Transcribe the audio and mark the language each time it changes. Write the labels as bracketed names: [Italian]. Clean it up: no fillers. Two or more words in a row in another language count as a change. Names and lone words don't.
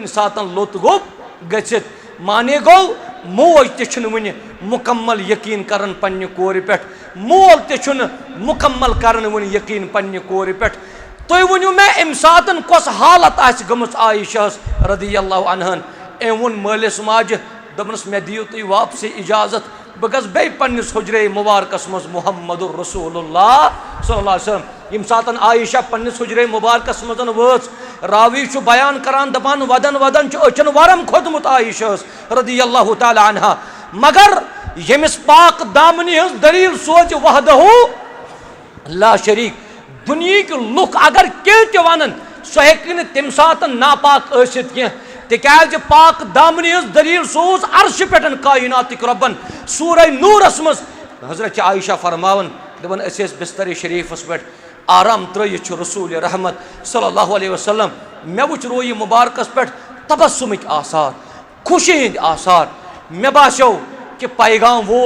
[Kashmiri] सातन लोत गोब गछित माने गो मोज ते वन मुकम्मल यकीन करन पन्ने कोर पे मोल ते मुकम्मल करन वन यकीन पन्ने कोर पे तुम वनु मे अम सातन कस हालत आस गमस आयशा रदियल्लाहु अन्हन अम वोन मालिस माज दपनस मे दियो तुम वापस इजाजत बह गस बे पन्निस हुजरे मुबारकस मज [Arabic] محمد رسول الله صلى الله عليه وسلم [Kashmiri] यम सातन आयशा पन्निस हुजरे मुबारकस मजन वच रावी बयान करान दपान वदन वदन अचन वरम खोदमुत आयशा [Arabic] رضي الله تعالى عنها [Kashmiri] मगर यमिस पाक दामनी हज दलील सोच वहदहु [Arabic] لا شريك [Kashmiri] दुनिया लुक अगर कह वन सह हेक् तम सातन नापाक आसित कह तिकाज पाक दामनी हज दलील सोज अर्श पे कायनातिक रब्बन सूरह नूरस मज हजरत आयशा फरमावन दपन अस बिस्तर शरीफस पे आराम त्रयित रसूल रहमत [Arabic] صلى الله عليه وسلم [Kashmiri] मे वुच रोय मुबारकस पे तबस्सुमिक आसार खुशी हिंद आसार मे बास्यो कि पैगाम